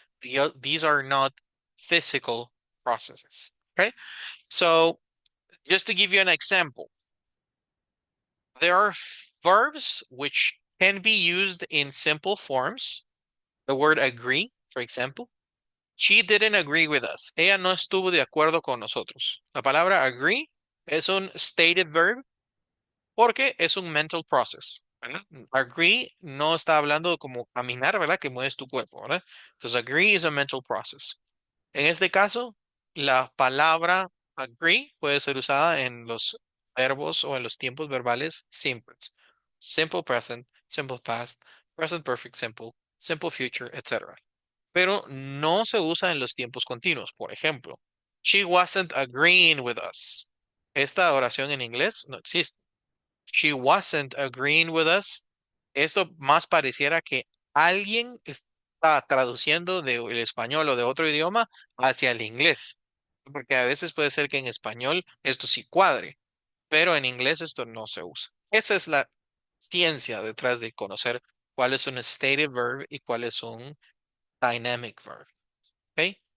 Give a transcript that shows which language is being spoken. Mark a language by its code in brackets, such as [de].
[en] These are not physical processes, okay? So just to give you an example, there are verbs which can be used in simple forms. The word agree, for example. She didn't agree with us. [es] Ella no estuvo de acuerdo con nosotros. La palabra agree es un stated verb porque es un mental process, ¿verdad? Agree no está hablando como caminar, ¿verdad? Que mueves tu cuerpo, ¿verdad? [en] Entonces, agree is a mental process. [es] En este caso, la palabra agree puede ser usada en los verbos o en los tiempos verbales simples. [en] Simple present, simple past, present perfect simple, simple future, etc. [es] Pero no se usa en los tiempos continuos. Por ejemplo, [en] she wasn't agreeing with us. [es] Esta oración en inglés no existe. [en] She wasn't agreeing with us. [es] Esto más pareciera que alguien está traduciendo del español o de otro idioma hacia el inglés. Porque a veces puede ser que en español esto sí cuadre, pero en inglés esto no se usa. Esa es la ciencia detrás de conocer cuál es un stative verb y cuál es un dynamic verb. ¿Ok?